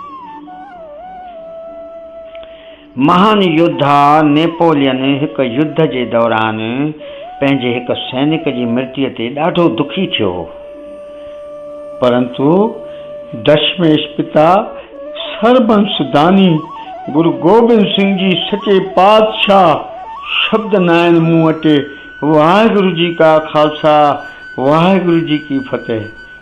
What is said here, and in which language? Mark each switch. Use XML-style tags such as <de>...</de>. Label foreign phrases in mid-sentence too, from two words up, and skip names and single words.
<sd>महान योद्धा नेपोलियन हिकु युद्ध जे दौरान पंहिंजे हिकु सैनिक जी मृत्यु ते ॾाढो दुखी थियो हो, परंतु दशमेश पिता सरबंस दानी गुरु गोबिंद सिंह जी सचे पातशाह शब्द न आहिनि मूं वटि।</sd> <pa>ਵਾਹਿਗੁਰੂ ਜੀ ਕਾ ਖਾਲਸਾ, ਵਾਹਿਗੁਰੂ ਜੀ ਕੀ ਫਤਿਹ।</pa>